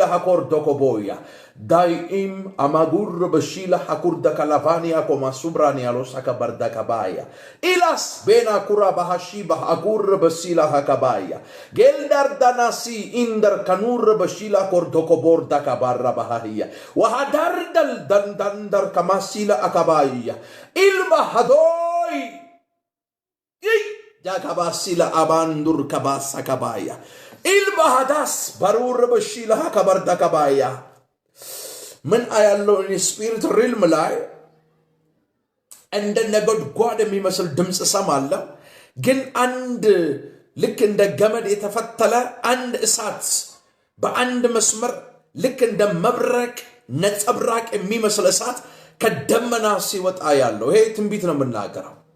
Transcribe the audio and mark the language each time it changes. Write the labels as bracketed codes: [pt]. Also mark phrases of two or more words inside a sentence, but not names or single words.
[am] ሀኮር ዶኮቦያ ዳይም አማጉር በሺላ ሀኩርዳ ካላቫኒያ ኮማሱብራኒያ ሎሳ ካባርዳ ካባያ ኢላስ ቤና ኩራ ባሃሺ ባሃጉር በሲላ ሀካባያ ጌልዳር ዳናሲ ኢንደር ከኑር በሺላ ኮርዶኮቦርዳ ካባራ ባሃያ ወሃዳርደል ዳንዳንደር ከማሲላ አካባያ ኢልባ ሃዶይ ጃካባሲላ አባንዱር ከባሳ ካባያ ኢልባሃዳስ ባሩር በሺላ ካባርዳ ካባያ ምን አያለው? [en] spirit realm [am] ላይ እንደ ነጎድጓድ የሚመስል ድምፅ ሰማለሁ። ግን አንድ ልክ እንደ ገመድ የተፈተለ አንድ እሳት በአንድ መስመር ልክ እንደ መብረቅ ነጸብራቅ የሚመስል እሳት ከደመና ሲወጣ ያለው ይሄ ትንቢት ነው የምናገረው።